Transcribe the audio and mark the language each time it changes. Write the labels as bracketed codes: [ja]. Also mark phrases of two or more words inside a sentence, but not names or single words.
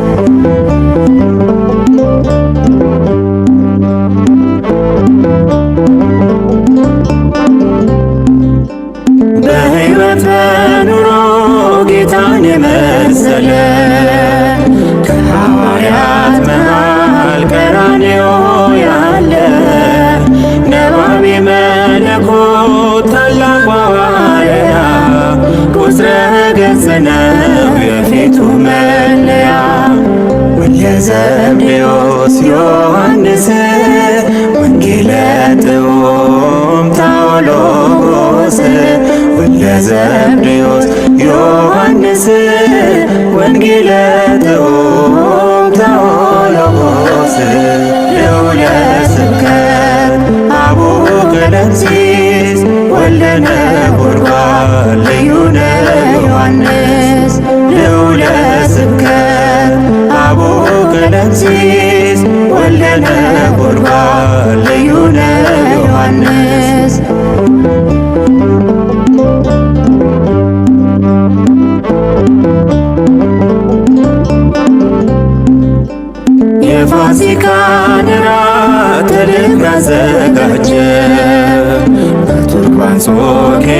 [am] በሕይወት በኑሮ ጌታን የመሰለ ከሐዋርያት መሃል ቀራንዮ ያለ [gez] ነባቤ መለኮት [am] ታላቁ ሐዋርያ [gez] ቁጥረ ገጽ [am] ነው የፊቱ መለያ ወልደ ዘብዴዎስ ዮሐንስ [gez] ወንጌለ ጥዑም ታኦሎጎስ ወልደ ዘብዴዎስ ዮሐንስ ወንጌለ ጥዑም ታኦሎጎስ ልዑለ ስብከት አቡነ ቀለምሲስ ወልደ ነጎድጓድ [am] ልዩ ነው [gez] ዮሐንስ ልዑለ ስብከት አቡነ ቀለምሲስ ወልደ ነጎድጓድ [am] ልዩ ነው [gez] ዮሐንስ [am] የፋሲካን እራት ተልኮ ያዘጋጀ በቱርክ በአንጾኪያ